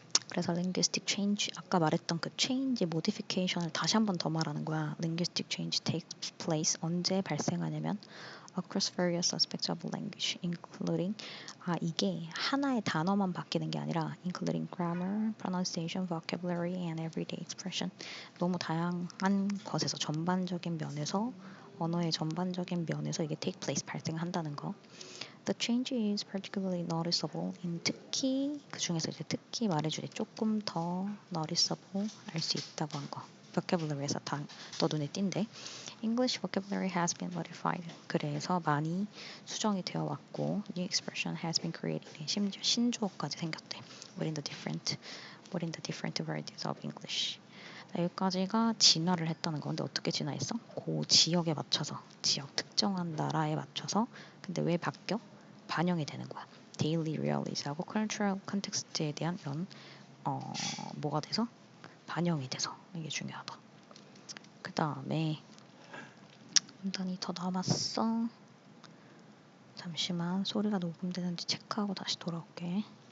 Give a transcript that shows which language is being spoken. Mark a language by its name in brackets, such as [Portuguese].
[Korean] 그래서 linguistic change 아까 말했던 그 change, modification을 다시 한 번 더 말하는 거야. [English] linguistic change takes place [Korean] 언제 발생하냐면 [English] across various aspects of language, including [Korean] 이게 하나의 단어만 바뀌는 게 아니라 [English] including grammar, pronunciation, vocabulary, and everyday expression. [Korean] 너무 다양한 것에서 전반적인 면에서 언어의 전반적인 면에서 이게 take place 발생한다는 거. [English] The change is particularly noticeable in [Korean] 특히 그 중에서 이제 특히 말해주래 조금 더 noticeable 알 수 있다고 한 거. vocabulary에서 더 눈에 띈대. [English] English vocabulary has been modified. [Korean] 그래서 많이 수정이 되어 왔고 [English] new expression has been created. [Korean] 심지어 신조어까지 생겼대. [English] Within the different varieties of English. [Korean] 여기까지가 진화를 했다는 건데 어떻게 진화했어? 그 지역에 맞춰서 지역 특정한 나라에 맞춰서 근데 왜 바뀌어? 반영이 되는 거야. daily reality하고 cultural context에 대한 이런 뭐가 돼서? 반영이 돼서 이게 중요하다. 그 다음에 문단이 더 남았어. 잠시만 소리가 녹음되는지 체크하고 다시 돌아올게.